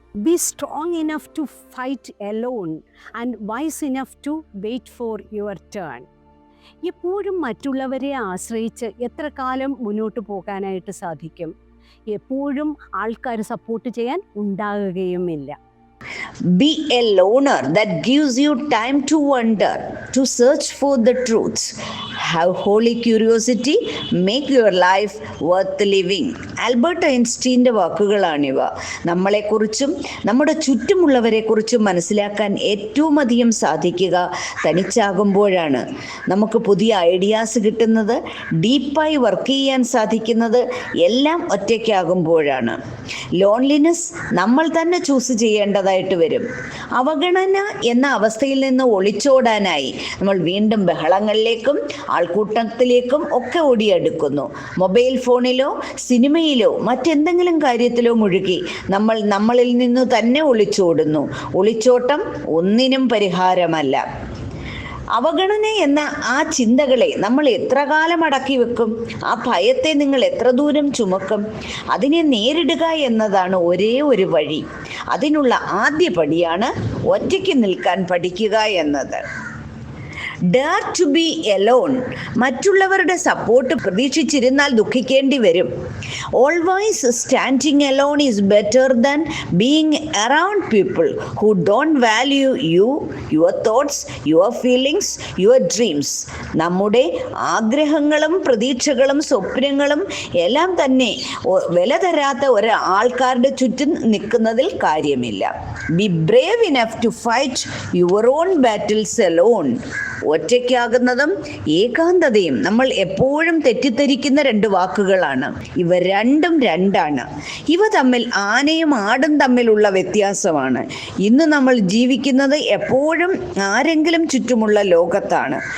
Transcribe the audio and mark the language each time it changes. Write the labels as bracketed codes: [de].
[en] Be strong enough to fight alone and wise enough to wait for your turn. [ml] എപ്പോഴും മറ്റുള്ളവരെ ആശ്രയിച്ച് എത്ര കാലം മുന്നോട്ട് പോകാനായിട്ട് സാധിക്കും? എപ്പോഴും ആൾക്കാർ സപ്പോർട്ട് ചെയ്യാൻ ഉണ്ടാകുകയുമില്ല. [en] Be a loner that gives you time to wonder, to search for the truths. Have holy curiosity, make your life worth living. [ml] Albert ഐൻസ്റ്റീൻ്റെ വാക്കുകളാണിവ. നമ്മളെക്കുറിച്ചും നമ്മുടെ ചുറ്റുമുള്ളവരെക്കുറിച്ചും മനസ്സിലാക്കാൻ ഏറ്റവും അധികം സാധിക്കുക തനിച്ചാകുമ്പോഴാണ്. നമുക്ക് പുതിയ ഐഡിയാസ് കിട്ടുന്നത്, ഡീപ്പായി വർക്ക് ചെയ്യാൻ സാധിക്കുന്നത് എല്ലാം ഒറ്റയ്ക്കാകുമ്പോഴാണ്. ലോൺലിനെസ് നമ്മൾ തന്നെ ചൂസ് ചെയ്യേണ്ടതായിട്ട് വരും. അവഗണന എന്ന അവസ്ഥയിൽ നിന്ന് ഒളിച്ചോടാനായി നമ്മൾ വീണ്ടും ബഹളങ്ങളിലേക്കും ആൾക്കൂട്ടത്തിലേക്കും ഒക്കെ ഓടിയെടുക്കുന്നു. മൊബൈൽ ഫോണിലോ സിനിമയിലോ മറ്റെന്തെങ്കിലും കാര്യത്തിലോ മുഴുകി നമ്മളിൽ നിന്ന് തന്നെ ഒളിച്ചോടുന്നു. ഒളിച്ചോട്ടം ഒന്നിനും പരിഹാരമല്ല. അവഗണന എന്ന ആ ചിന്തകളെ നമ്മൾ എത്ര കാലം അടക്കി വെക്കും? ആ ഭയത്തെ നിങ്ങൾ എത്ര ദൂരം ചുമക്കും? അതിനെ നേരിടുക എന്നതാണ് ഒരേ ഒരു വഴി. അതിനുള്ള ആദ്യ പടിയാണ് ഒറ്റയ്ക്ക് നിൽക്കാൻ പഠിക്കുക എന്നത്. [en] Dare to be alone. [ml] മറ്റുള്ളവരുടെ സപ്പോർട്ട് പ്രതീക്ഷിച്ചിരുന്നാൽ ദുഃഖിക്കേണ്ടി വരും. [en] Always standing alone is better than being around people who don't value you, your thoughts, your feelings, your dreams. [ml] നമ്മുടെ ആഗ്രഹങ്ങളും പ്രതീക്ഷകളും സ്വപ്നങ്ങളും എല്ലാം തന്നെ വില തരാത്ത ഒരാൾക്കാരുടെ ചുറ്റും നിൽക്കുന്നതിൽ കാര്യമില്ല. [en] Be brave enough to fight your own battles alone. [ml] ഒറ്റയ്ക്കാകുന്നതും ഏകാന്തതയും നമ്മൾ എപ്പോഴും തെറ്റിദ്ധരിക്കുന്ന രണ്ട് വാക്കുകളാണ്. ഇവ രണ്ടും രണ്ടാണ്. ഇവ തമ്മിൽ ആനയും ആടും തമ്മിലുള്ള വ്യത്യാസമാണ്. ഇന്ന് നമ്മൾ ജീവിക്കുന്നത് എപ്പോഴും ആരെങ്കിലും ചുറ്റുമുള്ള ലോകത്താണ്.